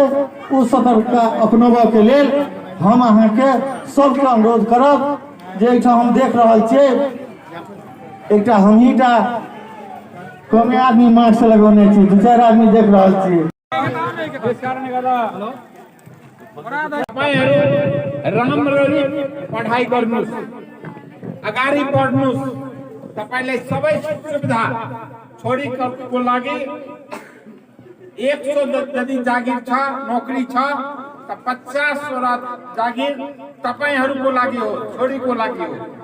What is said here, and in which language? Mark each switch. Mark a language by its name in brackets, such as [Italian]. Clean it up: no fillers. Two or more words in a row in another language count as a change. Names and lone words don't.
[Maithili] ओ सतर्कता अपनाबऽ के लेल हम अहाँ के सबके अनुरोध करब जे एहिठाम हम देख रहल छियै एकटा हमहीटा कमे आदमी मास्क लगौने छी, 2-4 आदमी देख रहल छियै। [Nepali] राम्ररी पढाइ गर्नुस्, अगाडि बढ्नुस्। तपाईलाई सबै सुविधा छोरीको लागि 100 यदि जागिर छ, नोकरी छ त 50 वटा जागिर तपाईहरुको लागि हो, छोरीको लागि हो।